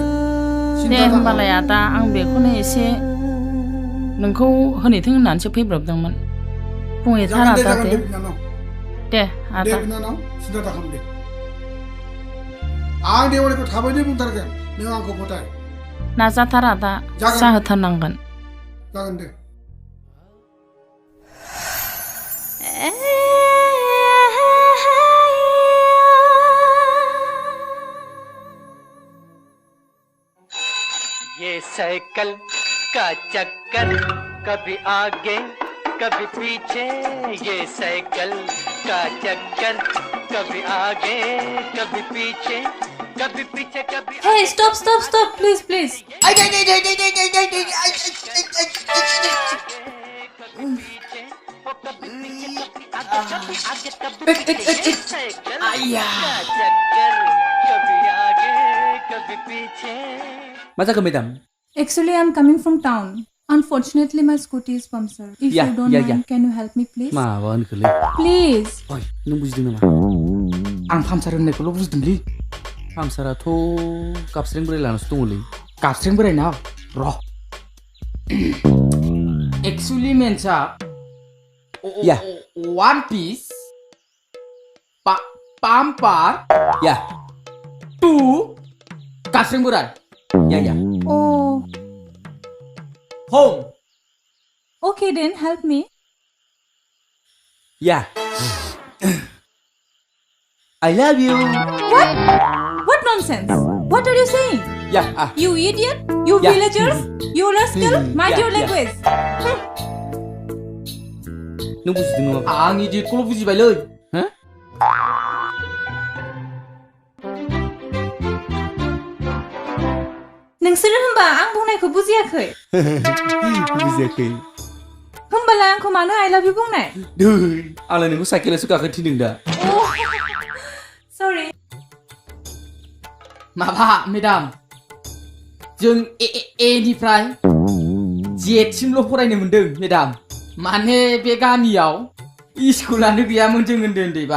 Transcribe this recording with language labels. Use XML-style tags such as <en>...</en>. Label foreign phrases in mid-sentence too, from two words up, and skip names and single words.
<brx>दे होमबालाय आदा आं बेखौनो एसे नोंखौ होनैथों होननानैसो फैब्रबदोंमोन बुंहैथार आदा दे दे आदा बिनानाव सिन्था दाखालाम दे आं देवानिखौ थाबैनो बुंथारगोन नों आंखौ फोथाय नाजाथार आदा जाहोथारनांगोन जागोन दे</brx> <hi>ये साइकिल का चक्कर कभी आगे कभी पीछे ये साइकिल का चक्कर कभी आगे कभी पीछे कभी</hi> <en>Hey, stop, please.</en> <brx>मा जाखो मेडाम</brx> <en>Actually, I'm coming from town. Unfortunately, my scooty is punctured. If you don't mind, can you help me, please?</en> <brx>माबा होनखोलै</brx> <en>Please.</en> <brx>ओइ नों बुजिदों नामा आं पामसार होननायखौल' बुजिदोंलै पामसाराथ' गाबस्रें बोराय लानासो दङलै गाबस्रें बोरायनाव र' एक्चुअली मेन्सा</brx> <en>one piece bumper two</en> <brx>गाबस्रें बोराय</brx> <en>Oh. home Okay, then help me. I love you What nonsense? What are you saying? You idiot? You villagers? You rascal? Mind your language.</en> <brx>नों बुजिदों नामा आं इडियटखौल' बुजिबायलै नोंसोरो होनबा आं बुंनायखौ बुजियाखै बुजियाखै होमबालाय आंखौ मानो</brx> <en>I love you</en> <brx>बुंनाय आंलाय नोंखौ साइकेलावसो गाखोनो थिनदों दा</brx> <en>Sorry.</en> <brx>माबा मेडाम जों एनिफ्राय जेसिमल' फरायनो मोनदों मेडाम माने बे गामियाव स्कुलानो गैयामोन जों उन्दैबा</brx>